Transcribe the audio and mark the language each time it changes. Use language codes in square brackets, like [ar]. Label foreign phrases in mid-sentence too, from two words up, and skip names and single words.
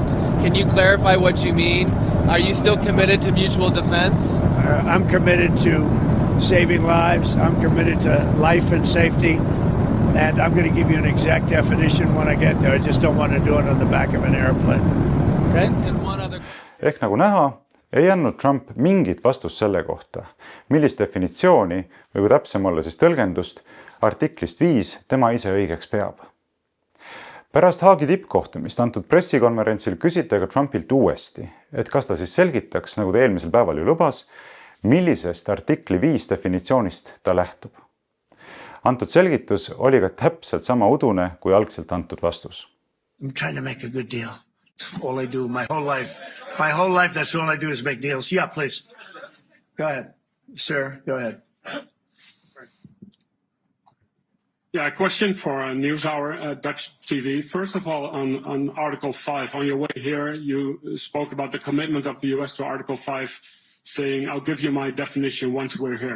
[en] Can you clarify what you mean? Are you still committed to mutual defense? I'm committed to saving lives. I'm committed to life and safety, and I'm going to give you an exact definition when I get there. I just don't want to do it on the back of an airplane. Okay. And one other... [et] Ehk nagu näha, ei andnud Trump mingit vastust selle kohta, millist definitsiooni või täpsem olla siis tõlgendust artiklist 5 tema ise õigeks peab. Pärast Haagi tippkohtumist antud pressikonverentsil küsiti aga Trumpilt uuesti, et kas ta siis selgitaks, nagu ta eelmisel päeval ju lubas, millisest artikli 5 definitsioonist ta lähtub. Antud selgitus oli ka täpselt sama udune kui algselt antud vastus. [en] I'm trying to make a good deal. All I do my whole life, that's all I do is make deals. Yeah, please. Go ahead, sir. Go ahead. Yeah, a question for NewsHour, Dutch TV. First of all, on Article 5, on your way here, you spoke about the commitment of the US to Article 5, saying, I'll give you my definition once we're here.